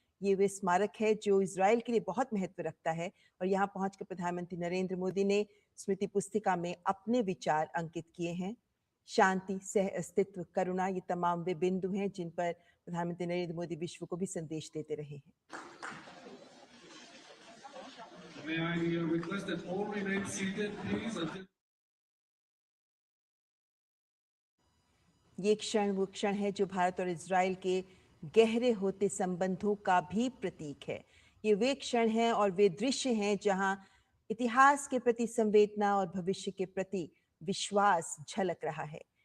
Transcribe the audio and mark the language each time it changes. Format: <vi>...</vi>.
<hi>ये वे स्मारक है जो इज़राइल के लिए बहुत महत्व रखता है, और यहाँ पहुंचकर प्रधानमंत्री नरेंद्र मोदी ने स्मृति पुस्तिका में अपने विचार अंकित किए हैं। शांति, सह अस्तित्व, करुणा, ये तमाम वे बिंदु हैं जिन पर प्रधानमंत्री नरेंद्र मोदी विश्व को भी संदेश देते रहे हैं।</hi> <en>May I request that all remain seated, please, until</en> <hi>ये क्षण वो क्षण है जो भारत और इज़राइल के गहरे होते संबंधों का भी प्रतीक है। ये वे क्षण हैं और वे दृश्य हैं जहां इतिहास के प्रति संवेदना और भविष्य के प्रति विश्वास झलक रहा है।</hi>